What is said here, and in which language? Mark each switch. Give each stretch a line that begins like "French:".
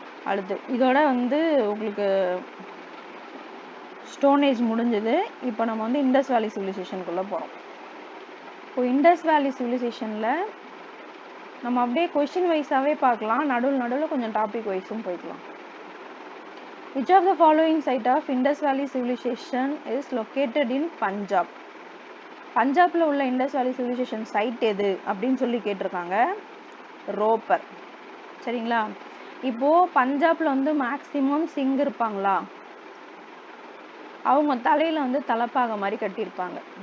Tamil: அடுத்து இதோட வந்து உங்களுக்கு ஸ்டோன் ஏஜ் முடிஞ்சது. இப்போ நம்ம வந்து இண்டஸ் வேலி சிவிலைசேஷனுக்குள்ளே போகிறோம். இப்போ இண்டஸ் வேலி சிவிலைசேஷனில் நம்ம அப்படியே கொஷின் வைஸாகவே பார்க்கலாம், நடுவில் கொஞ்சம் டாபிக் வைஸும் போய்க்கலாம்.
English: Which of the following site of Indus Valley Civilization is located in Punjab?
Tamil: பஞ்சாப்ல உள்ள இண்டஸ் வேலி சிவிலைசேஷன் சைட் எது அப்படின்னு சொல்லி கேட்டிருக்காங்க. ரோப்பர். சரிங்களா? இப்போ பஞ்சாப்ல வந்து மேக்சிமம் சிங் இருப்பாங்களா? அவங்க தலையில வந்து தலைப்பாகை மாதிரி கட்டியிருப்பாங்க.